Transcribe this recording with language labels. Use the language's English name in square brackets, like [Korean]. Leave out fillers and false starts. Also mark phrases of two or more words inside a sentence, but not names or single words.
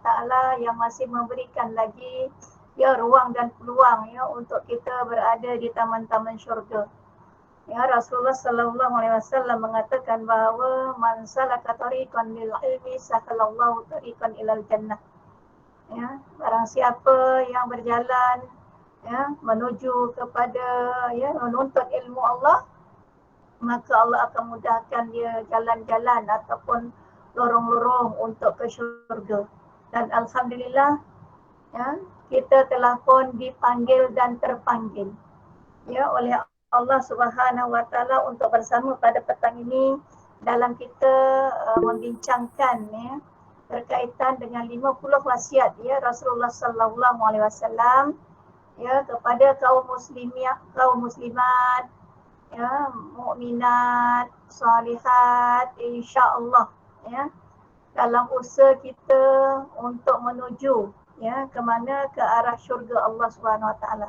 [Malay] Taala yang masih memberikan lagi ya ruang dan peluang ya untuk kita berada di taman-taman syurga. Ya, Rasulullah [Arabic] صلى الله عليه وسلم [Malay] mengatakan bahawa [Arabic] من سلك طريقا للعلم سهل الله طريقا إلى الجنة. [Malay] Ya, barang siapa yang berjalan ya menuju kepada ya menuntut ilmu Allah, maka Allah akan mudahkan dia jalan-jalan ataupun lorong-lorong untuk ke syurga. Dan alhamdulillah ya kita telah pun dipanggil dan terpanggil ya oleh Allah [Arabic] سبحانه وتعالى [Malay] untuk bersama pada petang ini dalam kita membincangkan ya berkaitan dengan 50 wasiat ya Rasulullah [Arabic] صلى الله عليه وسلم [Malay] ya kepada kaum muslimat ya mukminat salihat insya-Allah ya dalam usaha kita untuk menuju ya ke mana ke arah syurga Allah [Arabic] سبحانه وتعالى.